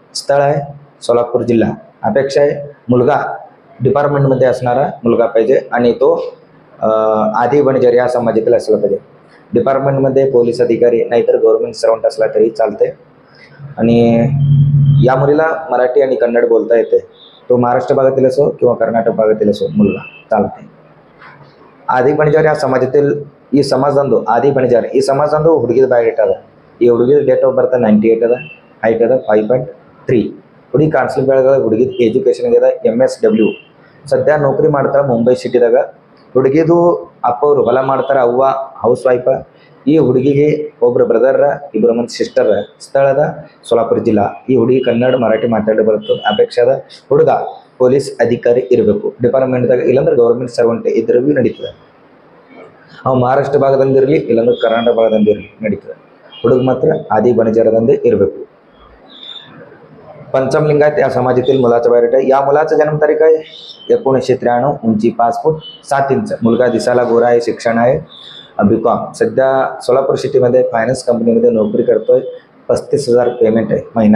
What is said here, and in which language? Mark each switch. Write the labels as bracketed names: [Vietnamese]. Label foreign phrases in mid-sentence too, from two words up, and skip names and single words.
[Marathi] स्थळ आहे सोलापूर जिल्हा. अपेक्षा आहे मुलगा डिपार्टमेंटमध्ये असणारा मुलगा पाहिजे आणि तो आदी बंजारा या समाजातील असला पाहिजे. डिपार्टमेंटमध्ये पोलीस अधिकारी नाहीतर [English] government servant [Marathi] असला तरी चालते. आणि या मुलीला मराठी आणि कन्नड बोलता येते. तो महाराष्ट्र भागातील असो किंवा कर्नाटक भागातील असो मुलगा चालते. [Kannada] ಆದಿ ಬಣಜಾರ [Marathi] या समाजातील [Kannada] ಈ ಸಮಾಜದಂದು ಆದಿ ಬಣಜಾರ ಈ ಸಮಾಜದಂದು ಹುಡುಗಿದ ಬಯೋಡೇಟಾ ಅದ. ಈ ಹುಡುಗಿದ [English] date of birth [Kannada] 98 ಅದ, ಹೈಟ್ ಅದ 5.3. ಹುಡುಗಿ ಕಾನ್ಸ್ಟೇಬಲ್ ಬೆಳಗಾಗ, ಹುಡುಗಿದ ಎಜುಕೇಶನ್ ಆಗ್ಯದ MSW, ಸದ್ಯ ನೌಕರಿ ಮಾಡ್ತಾರ ಮುಂಬೈ ಸಿಟಿದಾಗ. ಹುಡುಗಿದು ಅಪ್ಪ ಅವರು ಹೊಲ ಮಾಡ್ತಾರ, ಅವ್ವ [English] house wife. [Kannada] ಈ ಹುಡುಗಿಗೆ ಒಬ್ಬರು ಬ್ರದರ್, ಇಬ್ಬರು ಮಂದಿ ಸಿಸ್ಟರ್. ಸ್ಥಳದ ಸೋಲಾಪುರ ಜಿಲ್ಲಾ. ಈ ಹುಡುಗಿ ಕನ್ನಡ ಮರಾಠಿ ಮಾತಾಡಿ ಬರ್ತದೆ. ಅಪೇಕ್ಷಾದ ಹುಡುಗ ಪೊಲೀಸ್ ಅಧಿಕಾರಿ ಇರಬೇಕು ಡಿಪಾರ್ಟ್ಮೆಂಟ್ದಾಗ, ಇಲ್ಲಾಂದ್ರೆ [English] government servant [Kannada] ಇದ್ರೂ ಭೀ ನಡೀತದೆ. ಅವು ಮಹಾರಾಷ್ಟ್ರ ಭಾಗದಂದಿರಲಿ ಇಲ್ಲಾಂದ್ರೆ ಕರ್ನಾಟಕ ಭಾಗದಂದಿರಲಿ ನಡೀತದೆ. ಹುಡುಗ ಮಾತ್ರ ಆದಿ बंजाराದಂದೇ ಇರಬೇಕು. [Marathi] पंचम लिंगायत या समाजातील मुलाचा बायोडेटा. या मुलाचा जन्मतारीख आहे 1993, उंची 5 फूट 7 इंच, मुलगा दिसायला गोरा आहे, शिक्षण आहे BCom. सध्या सोलापूर सिटीमध्ये फायनान्स कंपनीमध्ये नोकरी करतोय. 35,000 पेमेंट आहे महिना.